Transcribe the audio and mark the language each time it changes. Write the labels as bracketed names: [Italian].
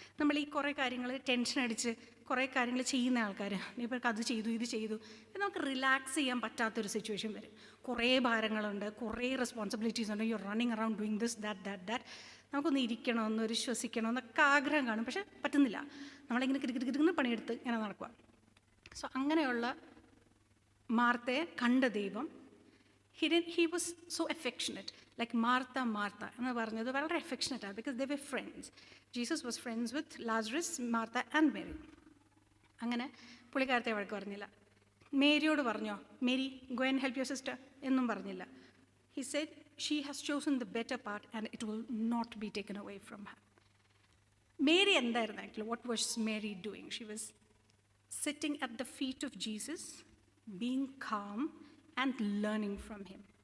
[Malayalam] നമ്മൾ ഈ കുറേ കാര്യങ്ങൾ ടെൻഷൻ അടിച്ച് കുറേ കാര്യങ്ങൾ ചെയ്യുന്ന ആൾക്കാർ, ഇവർക്ക് അത് ചെയ്തു ഇത് ചെയ്തു, നമുക്ക് റിലാക്സ് ചെയ്യാൻ പറ്റാത്തൊരു സിറ്റുവേഷൻ വരും. കുറേ ഭാരങ്ങളുണ്ട്, കുറേ റെസ്പോൺസിബിലിറ്റീസ് ഉണ്ട്, [English] You running around doing this that. [Malayalam] നമുക്കൊന്ന് ഇരിക്കണമെന്നൊരു ശ്വസിക്കണമെന്നൊക്കെ ആഗ്രഹം കാണും, പക്ഷെ പറ്റുന്നില്ല. നമ്മളിങ്ങനെ കിടക്കിടക്കിടന്ന് പണിയെടുത്ത് ഇങ്ങനെ നടക്കുക. സോ അങ്ങനെയുള്ള മാർത്തയെ കണ്ട ദൈവം, [English] he was so affectionate, like Martha [Malayalam] എന്ന് പറഞ്ഞത് വളരെ [English] affectionate ആണ്, because they were friends. Jesus was friends with Lazarus, Martha and Mary. [Malayalam] അങ്ങനെ പുള്ളിക്കാരത്തെ വഴക്ക് പറഞ്ഞില്ല. മേരിയോട് പറഞ്ഞോ, Mary [English] go and help your sister [Malayalam] എന്നും പറഞ്ഞില്ല. [English] He said she has chosen the better part and it will not be taken away from her. Mary [Malayalam] എന്തായിരുന്നു actually? [English] what was Mary doing? She was sitting at the feet of Jesus, being calm and learning from him.